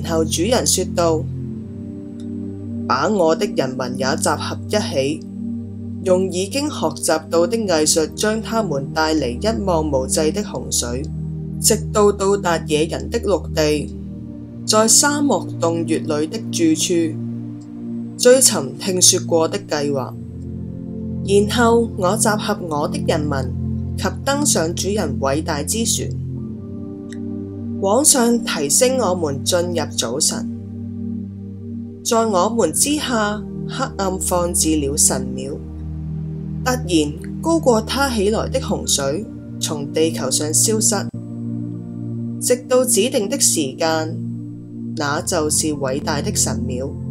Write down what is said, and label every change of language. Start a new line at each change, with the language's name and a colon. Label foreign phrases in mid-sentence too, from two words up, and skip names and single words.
Chinese: 後主人說道：把我的人民也集合一起，用已經學習到的藝術將他們帶離一望無際的洪水，直到到達野人的陸地，在沙漠洞穴裏的住處，追尋聽說過的計劃。然後我集合我的人民及登上主人偉大之船，往上提升我們進入早晨。在我們之下，黑暗放置了神廟。突然高過它起來的洪水從地球上消失，直到指定的時間，那就是偉大的神廟。